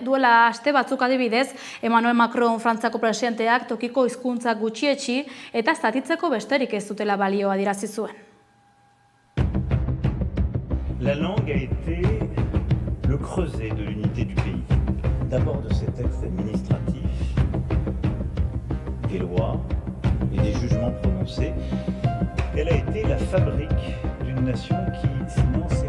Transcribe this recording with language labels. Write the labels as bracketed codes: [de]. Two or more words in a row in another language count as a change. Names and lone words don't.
[eu] Duela aste batzuk adibidez, Emmanuel Macron Frantziako presidenteak tokiko hizkuntzak gutxietsi eta zatitzeko besterik ez dutela balioa adierazi zuen. [fr] La langue a été le creuset de l'unité du pays. D'abord de ses textes administratifs, des lois et des jugements prononcés. Elle a été la fabrique d'une nation qui, sinon, s'échappait.